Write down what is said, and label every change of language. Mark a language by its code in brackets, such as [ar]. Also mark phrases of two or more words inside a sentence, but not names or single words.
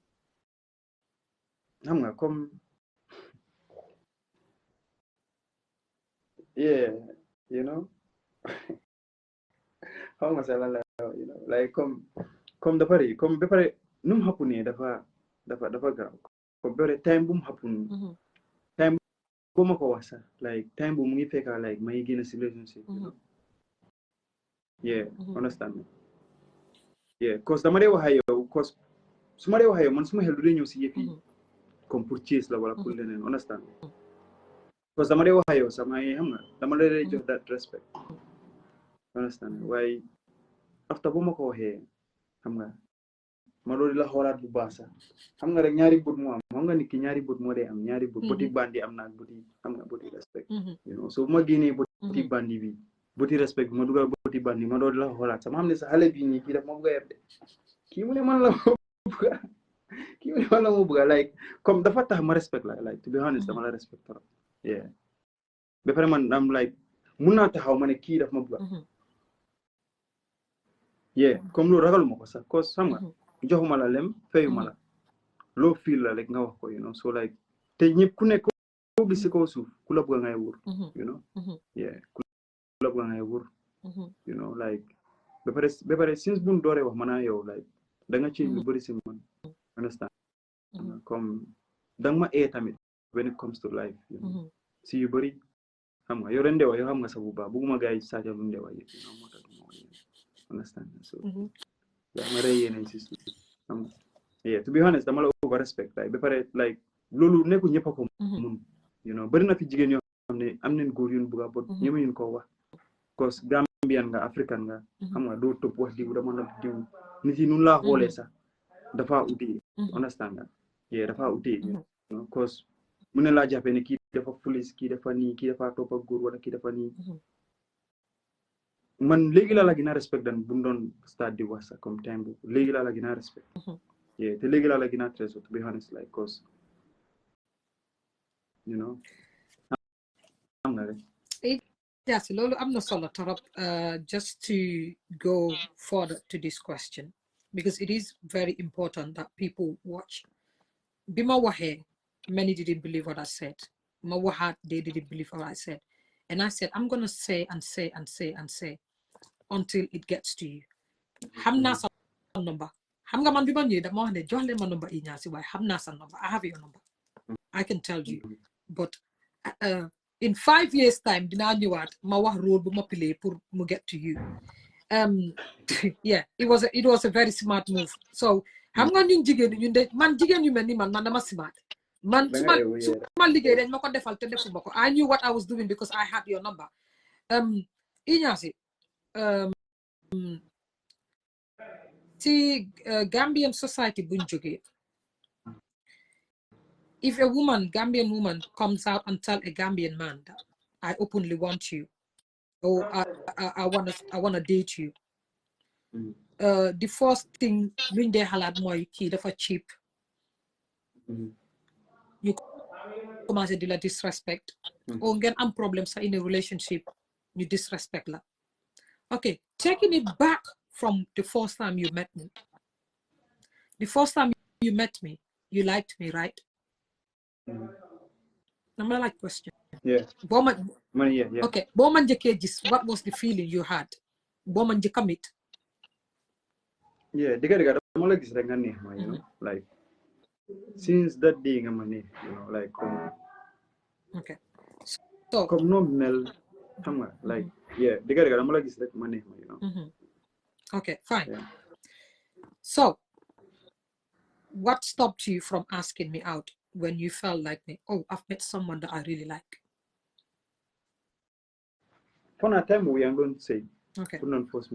[wo] xam nga comme [en] yeah you know how [wo] nga sa la [en] you know like [wo] comme dafa rëy comme ba pare nu mu happen nii dafa gaaw comme ba pare time bu mu happen time bu ma ko wax sax like time bu mu ngi fekka like may génn si relationship [en] you know yeah understand me yeah cause [wo] dama dee wax ak yow cause su ma dee wax ak yow man suma xel du dee ñëw si yëf yi comme pour chase la wala pour leneen understand cause dama dee wax ak yow sax maa ngi xam nga dama la dee jox [en] that respect [wo] understand waaye after bu ma ko waxee xam nga ma doon la xoolaat bu baax sax xam nga rek ñaari bët moo am xam nga nit ki ñaari bët moo dee am ñaari bët bëti bandi am naa bëti xam nga bëti [en] respect you know [wo] so bu ma génnee bëti bandi bi bëti respect bi ma dugal bëti bandi ma doon la xoolaat sax ma xam ne sa xale bii nii kii daf ma bëgg a yeb de kii mu ne man la ma bëgg kii mu ne man la ma bëgg like comme dafa tax ma respect la [en] like to be honest [wo] dama la respect trop yeah ba pare man am like mun naa taxaw ma ne kii daf ma bëgg yeah comme loolu ragaluma ko sax cause xam nga joxuma la lem fayuma la loo fiil la rek nga wax ko [en] you know so like [wo] te ñëpp ku nekk koo gis si kaw suuf ku la bëgg ngay wóor [en] you know yeah [wo] ku la bëgg ngay wóor [en] you know like [wo] ba pare since buñ dooree wax man yow like da nga ci lu bëri si man understand comme danga ma tamit [en] when it comes to life you know [wo] si yu bëri xam nga yow ren ndewa yow xam nga sa bu baax bugguma gars yi saaja lu ndewa yëpp [en] you know [wo] moo tax understand so dama rey yeneen si xam nga [en] yeah to be honest [wo] dama la [en] over respect like [wo] ba pare like loolu nekku ñëpp a ko mun [en] you know [wo] bari na fi jigéen yoo xam ne am nañ góor yuñ bugga bot ñëma yuñ ko wax cause Gambian nga African nga xam nga doo topp wax diw dama la diw nit yi nun laa xoolee sax dafa uti understand nga yeah dafa uti [en] you know cause [wo] mu ne laa jàppee ne kii dafa police kii dafa nii kii dafa topp ak góor wala kii dafa nii man léegi laa la gën a respect dan bu doon start di wax sax comme time bu léegi laa la gën a respect yeah te léegi laa la gën a trésor [en] to be honest like cause you know [wo] am nga rek [en] yes loolu am na solo torop just to go further to this question because it is very important that people watch [wo] bi ma waxee [en] many didn't believe what I said [wo] ma waxaat [en] they didn't believe what I said and I said I'm gonna say and say and say and say until it gets to you [wo] xam naa sa number xam nga man bi ma ñëwee dama wax ne jox leen ma number E-Nyassi waaye xam naa sa number [en] I have your number I can tell you but in 5 years time [wo] dinaa ñëwaat ma wax rôle bu ma play pour mu [en] get to you yeah it was a very smart move so [wo] xam nga ñun jigéen ñun de man jigéen yu mel ni man dama smart man su ma liggéey dañ ma ko defal te defuma ko [en] I knew what I was doing because I had your number [wo] E-Nyassi [en] see Gambian society [wo] buñ jógee [en] if a Gambian woman comes out and tell a Gambian man that I openly want you or I wanna date you the first thing [wo] luñ dee xalaat mooy kii dafa cheap [en] you commencé [wo] di la [en] disrespect or [wo] ngeen am problem sa [en] in a relationship you disrespect la okay taking it back from the first time you met me the first time you met me you liked me right I'm like question yeah yeah [wo] okay boo ma njëkkee gis [en] what was the feeling you had [wo] boo ma njëkk a meet yeah digga dama la gis rek nga neex ma [en] you know like [wo] since that day nga ma neex [en] you know like okay so [wo] comme no mel xam nga like yeah digga dama la gis rek ma neex ma [en] you know okay fine so what stopped you from asking me out when you felt like, oh, I've met someone that I really like? For a time, we are going to say, Okay. put on force me.